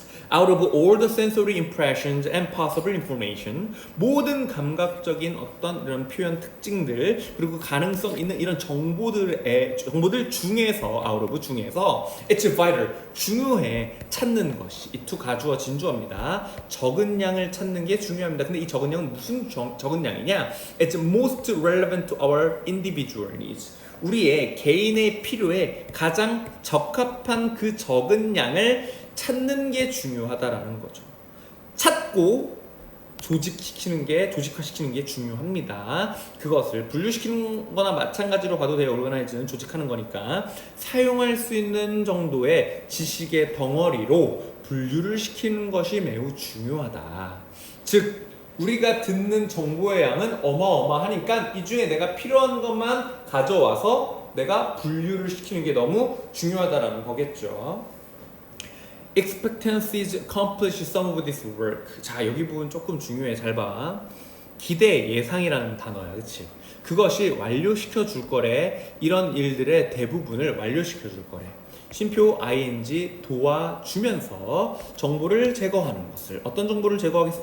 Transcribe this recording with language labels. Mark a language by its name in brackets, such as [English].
[English] Out of all the sensory impressions and possible information, [Korean] 모든 감각적인 어떤 이런 표현 특징들 그리고 가능성 있는 이런 정보들 중에서 [English] out of [Korean] 중에서 [English] it's vital, [Korean] 중요해 찾는 것이 이 to 가주어 진주어입니다. 적은 양을 찾는 게 중요합니다. 근데 이 적은 양은 무슨 적은 양이냐? [English] It's most relevant to our individual needs. [Korean] 우리의 개인의 필요에 가장 적합한 그 적은 양을 찾는 게 중요하다라는 거죠. 찾고 조직화시키는 게 중요합니다. 그것을 분류시키는 거나 마찬가지로 봐도 돼요. 오르가나이즈는 조직하는 거니까 사용할 수 있는 정도의 지식의 덩어리로 분류를 시키는 것이 매우 중요하다. 즉 우리가 듣는 정보의 양은 어마어마하니까 이 중에 내가 필요한 것만 가져와서 내가 분류를 시키는 게 너무 중요하다라는 거겠죠. [English] Expectancies accomplish some of this work. [Korean] 자, 여기 부분 조금 중요해. 잘 봐. 기대, 예상이라는 단어야. 그치? 그것이 완료시켜 줄 거래. 이런 일들의 대부분을 완료시켜 줄 거래. 쉼표 ing 도와주면서 정보를 제거하는 것을. 어떤 정보를 제거하겠어?